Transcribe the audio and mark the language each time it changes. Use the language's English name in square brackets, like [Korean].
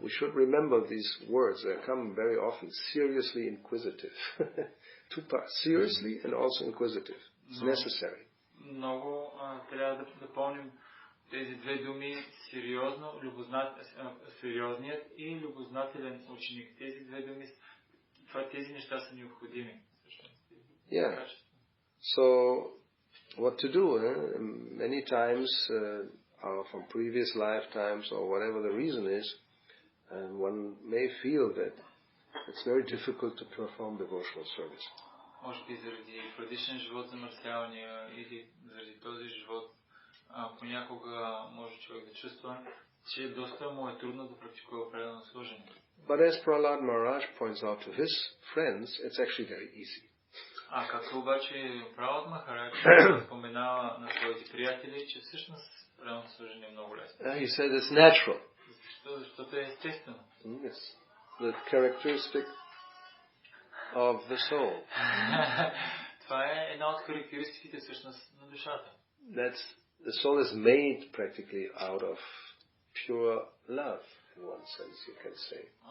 [English] But we should remember these words. They come very often. Seriously inquisitive. Two parts. Seriously and also inquisitive. It's necessary. [Bulgarian] Много трябва да помним тези две думи: сериозно, сериозният и любознателен ученик. Тези две думи, тези неща са необходими. [English] Yeah. So, what to do? Many times, from previous lifetimes or whatever the reason is, one may feel that it's very difficult to perform devotional service. [Bulgarian] Може би заради предишен живот замърсявания или заради този живот, понякога може човек да чувства, че доста му е трудно да практикува предано служене. [English] But as Prahlad Maharaj points out to his friends, it's actually very easy. [Bulgarian] Както обаче Пралад Махарадж споменава на своите приятели, че всъщност предано служене е много лесно. [English] He said it's natural. [Bulgarian] Защото е естествено. [English] It's the characteristic of the soul. [Bulgarian] Това е една от характеристиките всъщност на душата. [English] The soul is made practically out of pure love, in one sense, you can say.